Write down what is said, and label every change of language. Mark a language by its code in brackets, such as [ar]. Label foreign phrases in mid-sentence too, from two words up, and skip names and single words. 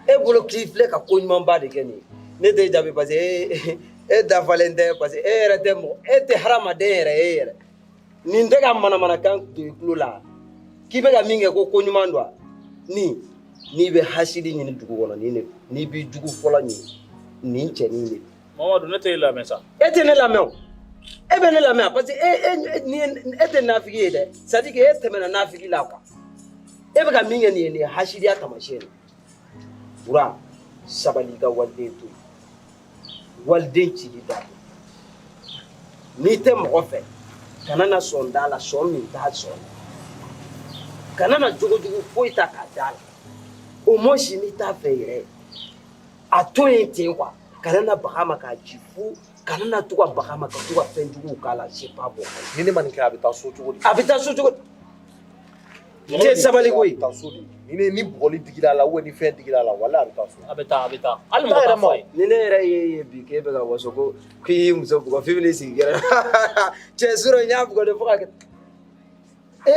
[bm] e bolo k'i filɛ ka ko ɲumanba de kɛ nin ne tɛ jaabi [fr] parce que [bm] e dafalen tɛ [fr] parce que [bm] e yɛrɛ tɛ mɔgɔ e tɛ hadamaden yɛrɛ e yɛrɛ nin tɛ ka manamanakan don i tulo la k'i bɛ ka min kɛ ko ɲuman don n'i bɛ hasidi ɲini dugu kɔnɔ n'i b'i jugu fɔlɔ ɲini nin cɛnin de Mamadu ne tɛ e lamɛn sa e tɛ ne lamɛn o e bɛ ne lamɛn [fr] parce que [bm] e tɛ nafigi ye dɛ [fr] c'est à dire que [bm] e tɛmɛna nafigi la quoi e bɛ ka min kɛ nin ye nin ye hasidiya taamasiyɛn ye Bura sabali i ka waliden to yen waliden cili da n'i tɛ mɔgɔ fɛ kana na sɔn da la sɔn min t'a sɔn kana na jogojugu foyi ta k'a da la [fr] au moins [bm] n'i t'a fɛ yɛrɛ a to yen ten quoi kana na baga ma k'a ci fu kana na to ka baga ma ka to ka fɛn juguw k'a la [fr] c'est pas bon [bm] ni ne ma nin kɛ a bɛ taa so cogo di a bɛ taa so cogo di tɛ sabali koyi taa so di ni bɔgɔli digila la ou ni fɛn digila la wala a bɛ taa so a bɛ taa hali mɔgɔ t'a fɔ a ye ni ne yɛrɛ ye bi k'e bɛ ka waso ko k'i y'i muso bugɔ f'i bɛn'i sigi kɛrɛ cɛ sɔrɔ n y'a bugɔ de fo ka kɛ e